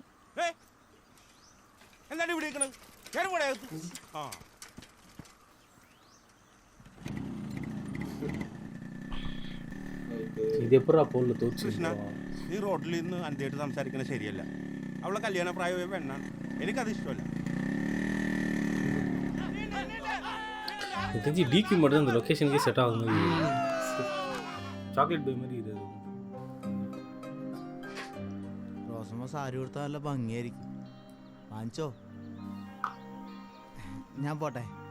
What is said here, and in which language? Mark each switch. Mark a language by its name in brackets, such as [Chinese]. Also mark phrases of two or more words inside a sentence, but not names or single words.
[Malayalam] എന്താണ് ഇവിടെ നിൽക്കണത്? കൃഷ്ണ, നീ റോഡിൽ നിന്ന് അന്ത്യമായിട്ട് സംസാരിക്കുന്നത് ശരിയല്ല. അവളെ കല്യാണ പ്രായമായ പെണ്ണാണ്. എനിക്കത് ഇഷ്ടമല്ല. [Tamil] டிக்கு மட்டும் இந்த லொகேஷனுக்கே செட் ஆகுது. சாக்லேட் பை மாதிரி இது. [Malayalam] റോസമ്മ സാരി കൊടുത്താൽ നല്ല ഭംഗിയായിരിക്കും. വാങ്ങിച്ചോ? ഞാൻ പോട്ടെ.